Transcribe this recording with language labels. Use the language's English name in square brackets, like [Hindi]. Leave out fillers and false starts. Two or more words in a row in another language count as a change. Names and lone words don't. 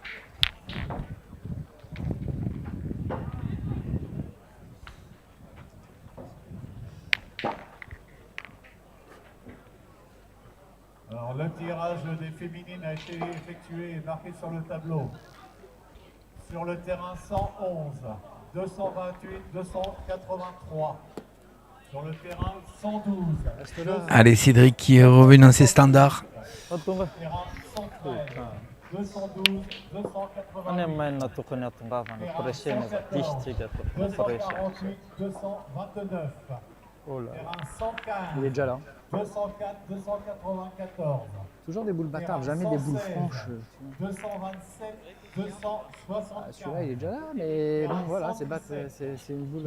[French] Alors le tirage des féminines a été effectué et marqué sur le tableau. Sur le terrain 111, 228, 283. Sur le terrain 112. Allez, Cédric qui est revenu dans ses standards. Terrain 113, 212, 280. [Malagasy] Any maina tokony atongavana presena efa diso tsika to presa. [French] 248, 229. Terrain 115. Il est déjà là. 204, 294. Toujours des boules bâtardes, jamais des boules franches. 227, 264. Celui-là, il est déjà là, mais bon, voilà, c'est une boule